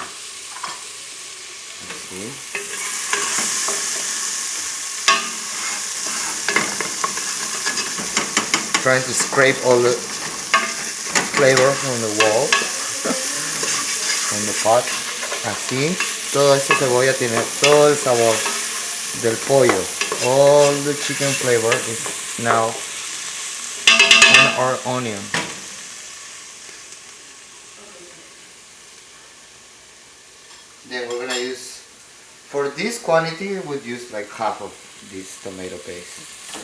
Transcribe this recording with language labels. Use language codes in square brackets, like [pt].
[en] Let's see. Trying to scrape all the flavor from the wall, from the pot. [es] Así, toda esta cebolla tiene todo el sabor del pollo. [en] All the chicken flavor is now on our onion. Then we're gonna use, for this quantity, we would use like half of this tomato paste.